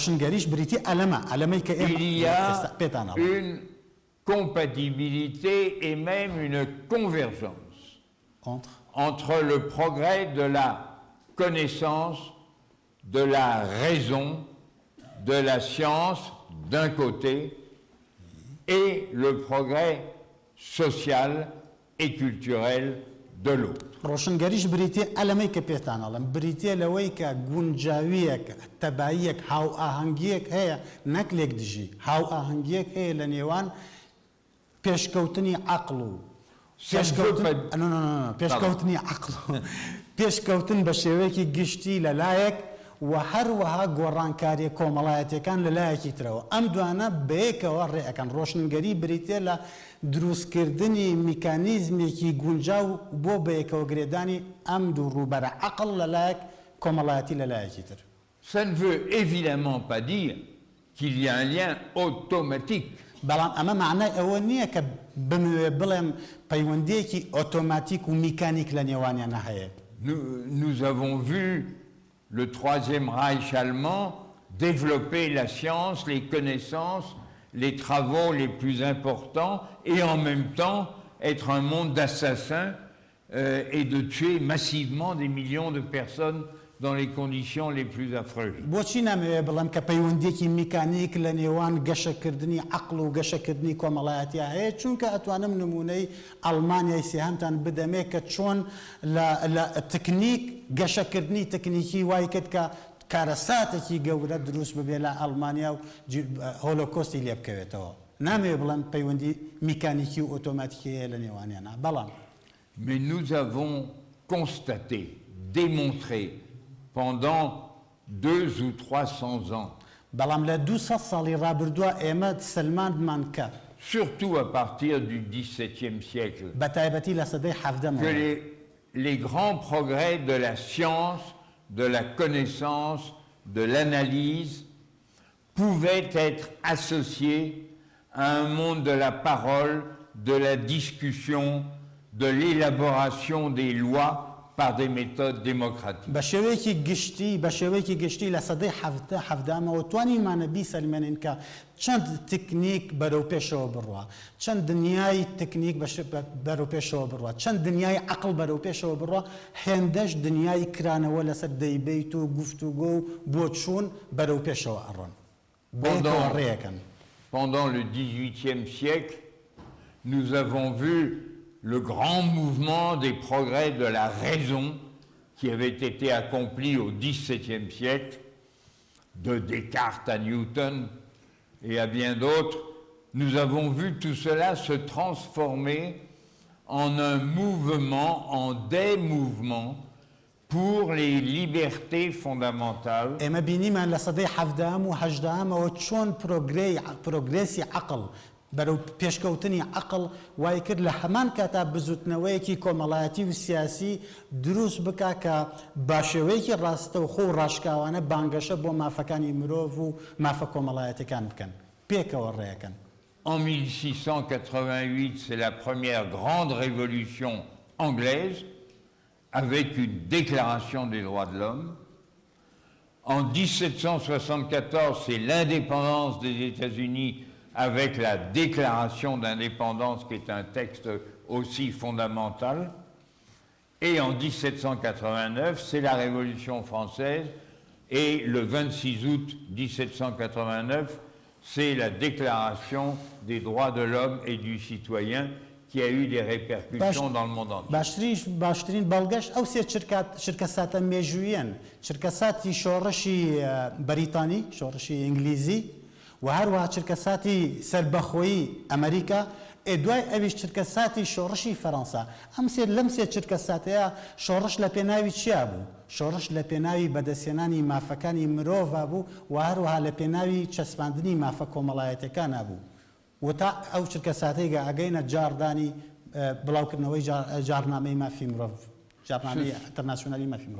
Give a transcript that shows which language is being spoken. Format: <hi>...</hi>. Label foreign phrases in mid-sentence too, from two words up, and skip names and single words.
<fr>Il y a une compatibilité et même une convergence entre le progrès de la connaissance de la raison, de la science d'un côté et le progrès social et culturel de l'autre.</fr> <ckb>ڕۆشنگەریش بریتێ ئەلەمەی کە پێتانەڵم بریتێ لەوەی کە گونجاویەک تەباییەک هاو ئاهەنگیەک هەیە نەک لێک دژی هاو ئاهەنگیەک هەیە لە نێوان پێشکەوتنی عەقڵ و پێشکەوتنی عەقڵ و پێشکەوتن بە شێوەیەکی گشتی لەلایەک و هەروەها گۆڕانکاریە کۆمەڵایەتیەکان لەلایەکی ترەوە ئەم دوانە بەیەکەوە ڕێەکەن ڕۆشنگەری بریتێ لە دروستکردنی میکانیزمێکی گونجاو بۆ بەیەکەوە گرێدانی ئەم دوو ڕووبەرە عەقڵ لەلایەک کۆمەڵایەتی لەلایەکی تر.</ckb> <fr>Ça ne veut évidemment pas dire qu'il y a un lien automatique.</fr> <ckb>بەڵام ئەمە معنای ئەوە نییە کە بموێ بڵێم پەیوەندیەکی ئۆتۆماتیک و میکانیک لە نێوانیانە هەیە.</ckb> <fr>Nous avons vu le Troisième Reich allemand développer la science, les connaissances, les travaux les plus importants et en même temps être un monde d'assassins et de tuer massivement des millions de personnes dans les conditions les plus affreuses.</fr> <ckb>بۆچی نامەوێت بڵێم کە پەیوەندیەکی میکانیک لە نێوان گەشەکردنی عەقڵ و گەشەکردنی کۆمەڵایەتیە هەیە چونکە ئەتوانم نمونەی ئەڵمانیای سێهەمتان بدەمێ کە چۆن لە تکنیک گەشەکردنی تکنیکی وای کرد کە کارەساتێکی گەورە دروست ببێ لە ئەڵمانیا و هۆلۆکۆستی لێ بکەوێتەوە نامەوێت بڵێم پەیوەندی میکانیکی و ئۆتۆماتیکی هەیە لە نێوانیانە بەڵام</ckb> <fr>Mais nous avons constaté, démontré pendant 200 ou 300 ans,</fr> <ckb>بەڵام لە 200 ساڵی ڕابردووە ئێمە سلماندمان کرد</ckb> <fr>surtout à partir du XVIIe siècle,</fr> <ckb>بە تایبەتی لە سەدەی حەڤدەمەوە</ckb> <fr>que les grands progrès de la science, de la connaissance, de l'analyse pouvaient être associés à un monde de la parole, de la discussion, de l'élaboration des lois par des méthodes démocratiques.</fr> <ckb>بە شێوەیەکی گشتی لە سەدەی حەڤدەمەوە توانیمانە بیسەلمێنین کە چەند تکنیک بەرەو پێشەوە بڕوە چەند دنیای تکنیک بەرەو پێشەوە بڕوە چەند دنیای عەقڵ بەرەو پێشەوە بڕوە هێندەش دنیای کرانەوە لەسەر دەیبەیت و گوفتوگۆ و بۆ چوون بەرەو پێشەوە ئەڕۆن بەیەکەوە ڕێیەکەن.</ckb> <fr>Pendant le XVIIIe siècle, nous avons vu le grand mouvement des progrès de la raison qui avait été accompli au XVIIe siècle, de Descartes à Newton et à bien d'autres. Nous avons vu tout cela se transformer en un mouvement, en des mouvements pour les libertés fondamentales.</fr> <ckb>ئێمە بینیمان لە سەدەی حەڤدەم و هەژدەمەوە چۆن پرۆگرێسی عەقڵ بەرەو پێشکەوتنی عەقڵ وای کرد لە هەمان کاتا بزوتنەوەیەکی کۆمەڵایەتی و سیاسی دروست بکا کە باشێوەیەکی ڕاستە و خۆ و ڕاشکاوانە بانگەشە بۆ مافەکانی مرۆڤ و مافە کۆمەڵایەتەکان بکەن پێکەوە ڕێەکەن.</ckb> <fr>En 1688, c'est la première grande révolution anglaise avec une déclaration des droits de l'homme. En 1774, c'est l'indépendance des États-Unis avec la déclaration d'indépendance qui est un texte aussi fondamental. Et en 1789, c'est la Révolution française et le 26 août 1789, c'est la déclaration des droits de l'homme et du citoyen qui a eu des répercussions dans le monde entier.</fr> <ckb>باشترین بەڵگەشت ئەو سێ چرکەساتە مێژوویەن چرکەساتی شۆڕشی بەریتانی شۆڕشی ئینگلیزی و هەروەها چرکەساتی سەربەخۆیی ئەمریکا دوای ئەویش چرکەساتی شۆڕشی فەڕەنسا لەم سێ چرکەساتەیە شۆڕش لە پێناوی چیا بوو شۆڕش لە پێناوی بەدەستێنانی مافەکانی مرۆڤ بوو و هەروەها لە پێناوی چەسپاندنی مافە کۆمەڵایەتەکان بوو و تا ئەو چرکەساتەیەگە ئەگەینە جاردانی بڵاوکردنەوەی جارنامەی مافی مرۆڤ جارنامەی ئینتەرناسیۆنالی مافی مرۆڤ.</ckb>